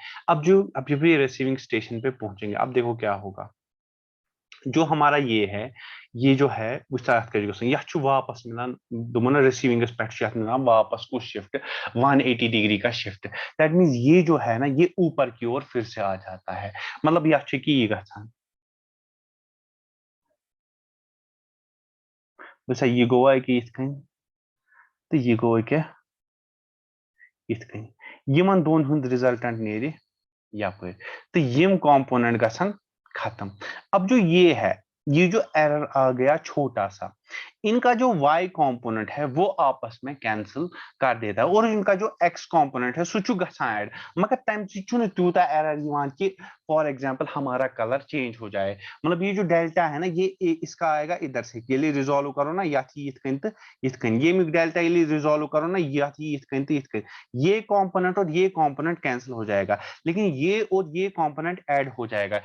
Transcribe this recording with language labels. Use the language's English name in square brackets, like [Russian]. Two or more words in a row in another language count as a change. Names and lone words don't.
[Hindi] अब जब ये [English] receiving station [Hindi] पे पहुंचेंगे, अब देखो क्या होगा, जो हमारा ये है, ये जो है यह वापस मिलान दोनों रिसीविंग मिलान वापस को शिफ्ट 180 डिग्री का शिफ्ट, [English] that means [Hindi] ये जो है ना ये ऊपर की ओर फिर से आ जाता है, मतलब यह की ये गसान [Kashmiri] बस ये गोवा है कि इसका, तो ये गोवा क्या इतकन यमन दोन हुंद रिजल्टेंट नेरी यपर, तो यम कंपोनेंट गसन खत्म। [Hindi] अब जो ये है, ये जो एरर आ गया छोटा सा, इनका जो y कंपोनेंट है वो आपस में कैंसिल कर देता है, और इनका जो x कंपोनेंट है सु ऐड, मगर [Kashmiri] तम तूता [Hindi] एरर कि [English] for example [Hindi] हमारा कलर चेंज हो जाए, मतलब ये जो डेल्टा है ना ये इसका आएगा इधर से, ये रिजॉल्व करो ना या ये डेल्टा ये रिजॉल्व करो ना या ये कंपोनेंट और ये कंपोनेंट कैंसिल हो जाएगा, लेकिन ये और ये कंपोनेंट ऐड हो जाएगा।